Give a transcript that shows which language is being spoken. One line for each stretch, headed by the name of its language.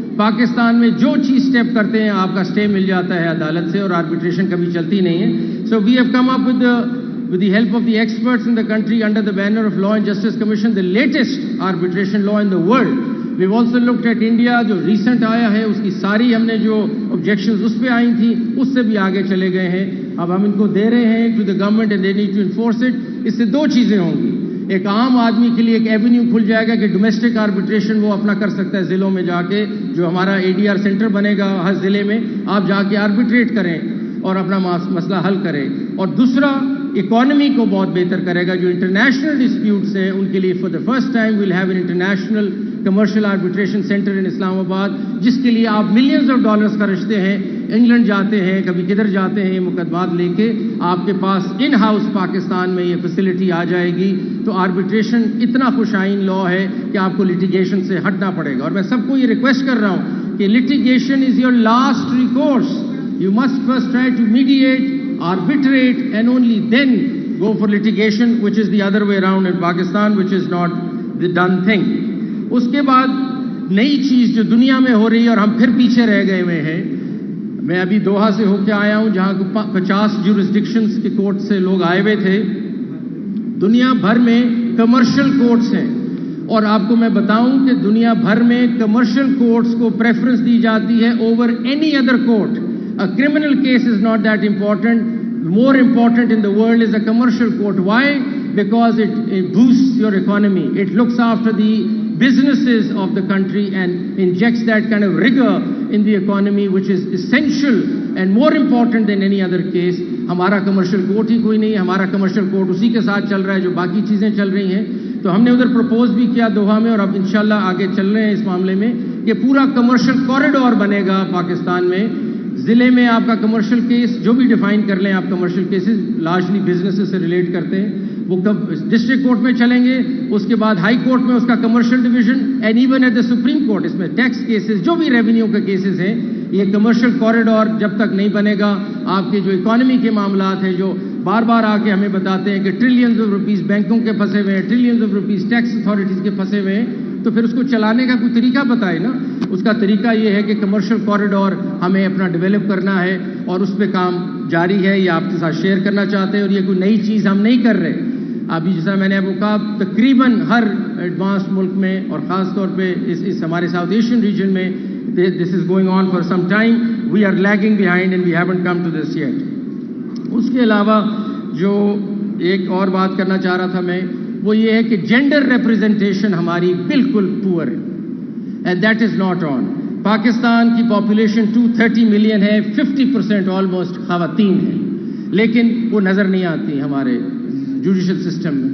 Urdu: پاکستان میں جو چیز سٹیپ کرتے ہیں آپ کا سٹے مل جاتا ہے عدالت سے اور آربیٹریشن کبھی چلتی نہیں ہے.
English: So we have come up with the help of the experts in the country under the banner of Law and Justice Commission, the latest arbitration law in the world. We've also looked at India,
Urdu: جو recent آیا ہے اس کی ساری ہم نے جو objections اس پہ آئی تھی اس سے بھی آگے چلے گئے ہیں. اب ہم ان کو دے رہے ہیں
English: to the government and they need to enforce it.
Urdu: اس سے دو چیزیں ہوں گی. ایک عام آدمی کے لیے ایک ایونیو کھل جائے گا کہ ڈومیسٹک آربیٹریشن وہ اپنا کر سکتا ہے ضلعوں میں جا کے. جو ہمارا اے ڈی آر سینٹر بنے گا ہر ضلع میں آپ جا کے آربیٹریٹ کریں اور اپنا مسئلہ حل کریں. اور دوسرا اکانومی کو بہت بہتر کرے گا. جو انٹرنیشنل ڈسپیوٹس ہیں ان کے لیے
English: for the first time we'll have an international commercial arbitration centre in Islamabad,
Urdu: جس کے لیے آپ ملینز آف ڈالرز خرچتے ہیں. انگلینڈ جاتے ہیں, کبھی کدھر جاتے ہیں, یہ مقدمات لے کے آپ کے پاس ان ہاؤس پاکستان میں یہ فیسلٹی آ جائے گی. تو آربیٹریشن اتنا خوش آئین لا ہے کہ آپ کو لٹیگیشن سے ہٹنا پڑے گا. اور میں سب کو یہ ریکویسٹ کر رہا ہوں کہ
English: Litigation is your last recourse. You must first try to mediate, arbitrate, and only then go for litigation, which is the other way around in Pakistan, which is not the done thing.
Urdu: اس کے بعد نئی چیز جو دنیا میں ہو رہی ہے اور ہم پھر پیچھے رہ گئے ہوئے ہیں. میں ابھی دوحہ سے ہو کے آیا ہوں جہاں 50 جورسڈکشنز کے کورٹ سے لوگ آئے ہوئے تھے. دنیا بھر میں کمرشل کورٹس ہیں اور آپ کو میں بتاؤں کہ دنیا بھر میں کمرشل کورٹس کو پریفرنس دی جاتی ہے
English: Over any other court. A criminal case is not that important. More important in the world is a commercial court. Why? Because it boosts your economy. It looks after the businesses of the country and injects that kind of rigor in the economy, which is essential and more important than any other case.
Urdu: ہمارا commercial court ہی کوئی نہیں ہے. ہمارا commercial court اسی کے ساتھ چل رہا ہے جو باقی چیزیں چل رہی ہیں. تو ہم نے ادھر پروپوز بھی کیا دوحہ میں اور اب انشاءاللہ آگے چل رہے ہیں اس معاملے میں کہ پورا کمرشل کوریڈور بنے گا پاکستان میں. ضلع میں آپ کا کمرشل کیس جو بھی ڈیفائن کر لیں آپ کمرشل کیسز لارجلی بزنس سے ریلیٹ کرتے ہیں وہ کب ڈسٹرکٹ کورٹ میں چلیں گے, اس کے بعد ہائی کورٹ میں اس کا commercial division
English: And even at the supreme court.
Urdu: اس میں ٹیکس کیسز جو بھی ریونیو کے کیسز ہیں یہ کمرشل کوریڈور جب تک نہیں بنے گا آپ کے جو اکانومی کے معاملات ہیں جو بار بار آ کے ہمیں بتاتے ہیں کہ ٹریلینز آف روپیز بینکوں کے پھنسے ہوئے ہیں, trillions of rupees tax authorities کے پھنسے ہوئے ہیں, تو پھر اس کو چلانے کا کوئی طریقہ بتائے نا. اس کا طریقہ یہ ہے کہ کمرشل کوریڈور ہمیں اپنا ڈیولپ کرنا ہے اور اس پہ کام جاری ہے. یہ آپ کے ساتھ شیئر کرنا چاہتے ہیں اور یہ کوئی نئی چیز ہم نہیں کر رہے. ابھی جیسا میں نے آپ کو کہا تقریباً ہر ایڈوانس ملک میں اور خاص طور پہ اس ہمارے ساؤتھ ایشین ریجن میں
English: this is going on for some time. We are lagging behind and we haven't come to this yet.
Urdu: اس کے علاوہ جو ایک اور بات کرنا چاہ رہا تھا میں وہ یہ ہے کہ جینڈر ریپرزنٹیشن ہماری بالکل پور ہے
English: And that is not on.
Urdu: Pakistan کی پاپولیشن 230 ملین ہے, 50% آلموسٹ خواتین ہیں, لیکن وہ نظر نہیں آتی ہمارے جوڈیشل سسٹم میں.